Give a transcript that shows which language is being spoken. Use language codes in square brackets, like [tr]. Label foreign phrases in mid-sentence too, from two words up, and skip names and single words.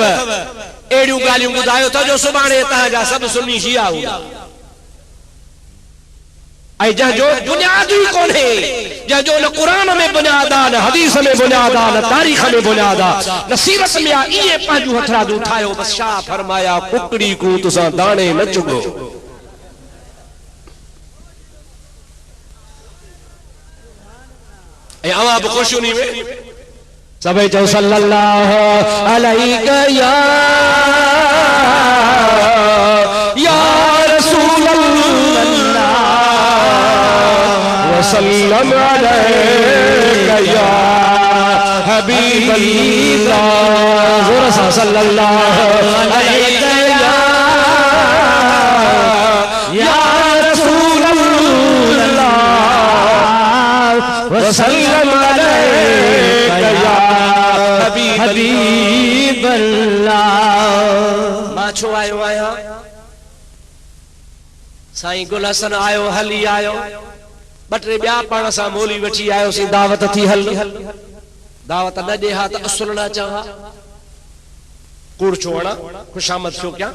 [sd] अहिड़ियूं ॻाल्हियूं ॿुधायो था जो सुभाणे तव्हांजा सभु सुन्नी शिया हूंदा ऐं जंहिंजो बुनियाद ई कोन्हे, जंहिंजो न क़ुरान में बुनियाद आहे, न हदीस में बुनियाद आहे, न तारीख़ में बुनियाद आहे, न सीरत में आहे। इहे पंहिंजूं हथरादूं ठाहियो। बसि छा फरमाया, कुकड़ी कूत सां दाणे न चुगो। ऐं अवां बि ख़ुशि उन्ही में सभई चओ [ar] صلى الله عليه يا رسول الله وسلم عليك يا حبيب الله. [sd] ज़ोर से [ar] صلى الله عليك يا رسول الله وسلم عليك يا حبيب الله. [sd] मां छो आयो आहियां? साईं गुल हसन आयो, हली आयो, ॿ टे ॿिया पाण सां मोली वठी आयोसीं, दावत थी हल। दावत न ॾे हा त असुल न चवां, कूड़ छो वणा, खुशामद छो कयां।